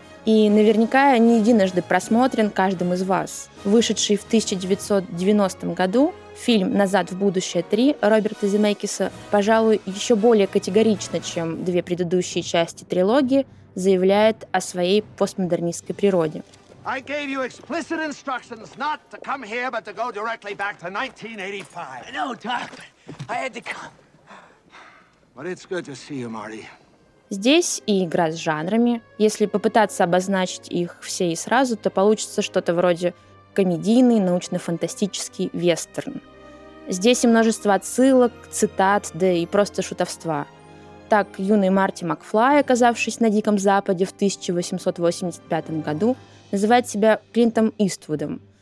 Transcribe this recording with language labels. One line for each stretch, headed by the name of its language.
Russian: И наверняка не единожды просмотрен каждым из вас. Вышедший в 1990 году фильм «Назад в будущее 3» Роберта Земекиса, пожалуй, еще более категорично, чем две предыдущие части трилогии, заявляет о своей постмодернистской природе.
English: I gave you explicit instructions not to come here, but to go directly back to 1985. No, Doc, I had to come. But it's good to see you, Marty.
Russian: Здесь и игра с жанрами. Если попытаться обозначить их все и сразу, то получится что-то вроде комедийный, научно-фантастический вестерн. Здесь и множество отсылок, цитат, да и просто шутовства. Так, юный Марти Макфлай, оказавшись на Диком Западе в 1885 году, называет себя Клинтом Иствудом.